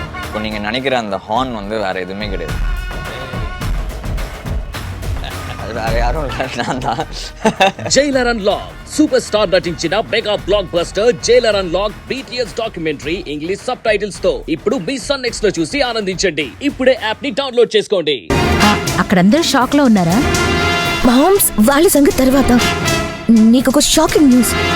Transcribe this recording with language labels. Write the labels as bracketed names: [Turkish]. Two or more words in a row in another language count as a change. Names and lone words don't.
[Tamil] இப்போ நீங்கள் நினைக்கிற அந்த ஹார்ன் வந்து வேறு எதுவுமே கிடையாது. அது வேறு யாரும் இல்லை, நான் தான். [Telugu] జైలర్ అన్లాక్ సూపర్ స్టార్ నటించిన [English] mega block buster [Telugu] జైలర్ అన్లాక్ [English] BTS documentary English sub titles [Telugu] తో ఇప్పుడు మీ సన్ నెక్స్ట్ లో చూసి ఆనందించండి. ఇప్పుడే యాప్ ని డౌన్లోడ్ చేసుకోండి. అక్కడందరూ షాక్ లో ఉన్నారా? మామ్స్ వాళ్ళ సంగతి తర్వాత నీకు ఒక [English] shocking news.